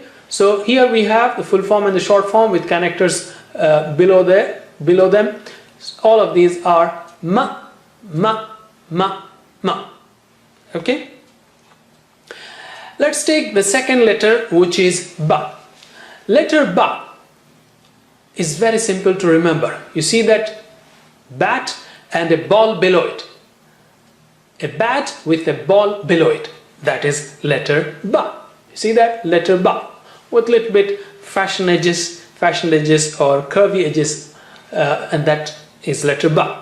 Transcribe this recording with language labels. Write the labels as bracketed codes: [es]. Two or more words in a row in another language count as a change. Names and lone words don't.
[en] So here we have the full form and the short form with connectors below them. All of these are ma, ma, ma, ma, okay. Let's take the second letter, which is ba. Letter ba is very simple to remember. You see that bat and a ball below it. A bat with a ball below it. That is letter ba. You see that? Letter ba. With little bit fashion edges or curvy edges, and that is letter ba.